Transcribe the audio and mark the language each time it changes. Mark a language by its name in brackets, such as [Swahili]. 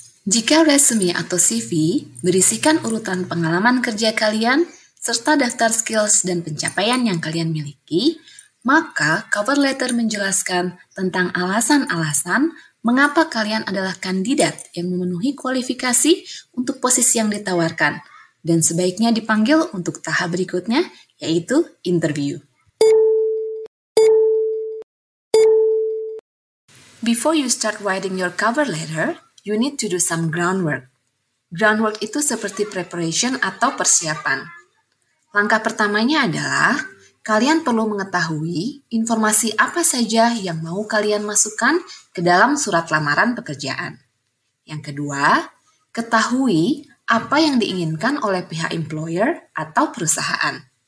[Indonesian] Jika resume atau CV berisikan urutan pengalaman kerja kalian serta daftar skills dan pencapaian yang kalian miliki, maka cover letter menjelaskan tentang alasan-alasan mengapa kalian adalah kandidat yang memenuhi kualifikasi untuk posisi yang ditawarkan dan sebaiknya dipanggil untuk tahap berikutnya, yaitu interview. [English] Before you start writing your cover letter, you need to do some groundwork. [Indonesian] Groundwork itu seperti preparation atau persiapan. Langkah pertamanya adalah kalian perlu mengetahui informasi apa saja yang mau kalian masukkan ke dalam surat lamaran pekerjaan. Yang kedua, ketahui apa yang diinginkan oleh pihak employer atau perusahaan.